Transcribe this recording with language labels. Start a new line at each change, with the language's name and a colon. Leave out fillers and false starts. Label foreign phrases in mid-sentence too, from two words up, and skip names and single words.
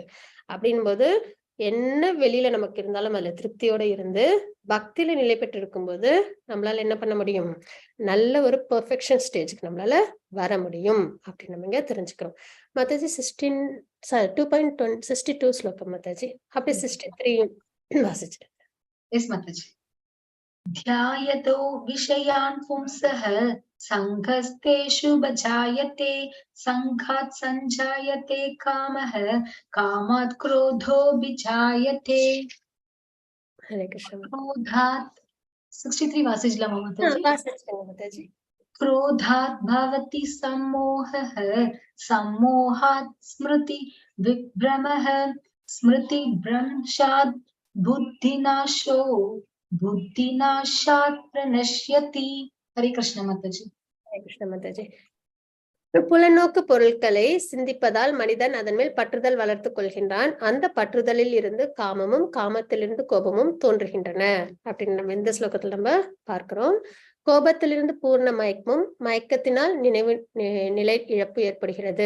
Tamil: அப்படின்னும் போது என்ன வெளியில நமக்கு இருந்தாலும் அதுல திருப்தியோட இருந்து பக்தியில நிலை பெற்று இருக்கும்போது நம்மளால என்ன பண்ண முடியும்? நல்ல ஒரு பெர்ஃபெக்ஷன் ஸ்டேஜுக்கு நம்மளால வர முடியும் அப்படின்னு நம்ம இங்க தெரிஞ்சுக்கிறோம். மாதாஜி 2.62 ஸ்லோகம் மாதாஜி. அப்படி 63 வாசிச்சு.
English: Yes, Mataji.
Sanskrit: ध्यायतो विषयान् पुंसः सङ्गस्तेषु भजायते सङ्घात् सञ्जायते कामः कामात् क्रोधो विजायते. हरे कृष्ण. क्रोधात् 63 वासिजला माताजी. क्रोधात् भवति सम्मोहः सम्मोहात् स्मृति विभ्रमः स्मृतिभ्रंशात् बुद्धिनाशो बुद्धिनाशात् प्रणश्यति. हरे कृष्ण माताजी. हरे कृष्ण माताजी.
Tamil: புலநோக்கு பொருட்களை சிந்திப்பதால் மனிதன் அதன் மேல் பற்றுதல் வளர்த்து கொள்கின்றான். அந்த பற்றுதலில் இருந்து காமமும், காமத்திலிருந்து கோபமும் தோன்றுகின்றன அப்படின்னு நம்ம இந்த ஸ்லோகத்துல நம்ம பார்க்கிறோம். கோபத்திலிருந்து பூர்ண மயக்கமும், மயக்கத்தினால் நிலை இழப்பு ஏற்படுகிறது.